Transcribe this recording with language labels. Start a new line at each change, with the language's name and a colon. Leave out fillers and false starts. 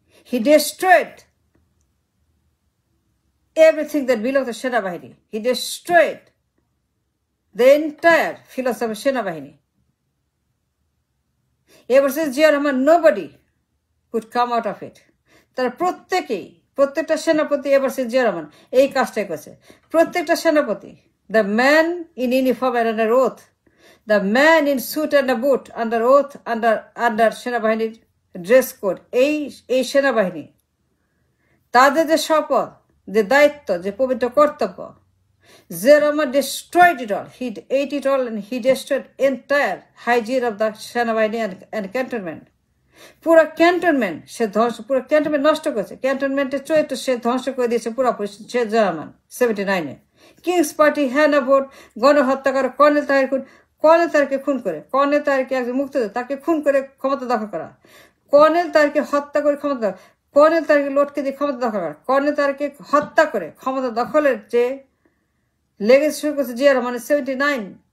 English: He destroyed everything that belonged to Senabahini. He destroyed the entire philosophy of Senabahini. Ever since Zia Rahman, nobody could come out of it.
Bangla: তারা প্রত্যেকটা সেনাপতি এবার সে জিয়া রহমান এই কাজটাই করেছে। প্রত্যেকটা সেনাপতি,
English: the man in uniform and under oath, the man in suit and a boot, under oath, under
Bangla: সেনাবাহিনীর ড্রেস কোড, এই সেনাবাহিনী তাদের যে শপথ, যে দায়িত্ব, যে পবিত্র কর্তব্য,
English: Zia Rahman destroyed it all. He ate it all and he destroyed entire hygiene of the senabahini and cantonment.
Bangla: পুরো ক্যান্টনমেন্ট সে ধ্বংস, পুরো ক্যান্টনমেন্ট নষ্ট করেছে। ক্যান্টনমেন্টের চরিত্র সে ধ্বংস করে দিয়েছে পুরোপুরি। সে জিয়া রহমান 79-এ কিংস পার্টি, হ্যানা ভোট, গণহত্যা করে, কর্নেল তাহেরকে খুন করে, কর্নেল তাহেরকে একজন মুক্তিযোদ্ধা, তাকে খুন করে ক্ষমতা দখল করা, কর্নেল তাহেরকে হত্যা করে ক্ষমতা দখল, কর্নেল তাহেরকে লটকে দিয়ে ক্ষমতা দখল করা, কর্নেল তাহেরকে হত্যা করে ক্ষমতা দখলের যে লেগেছে শুরু করেছে জিয়া রহমানের 79।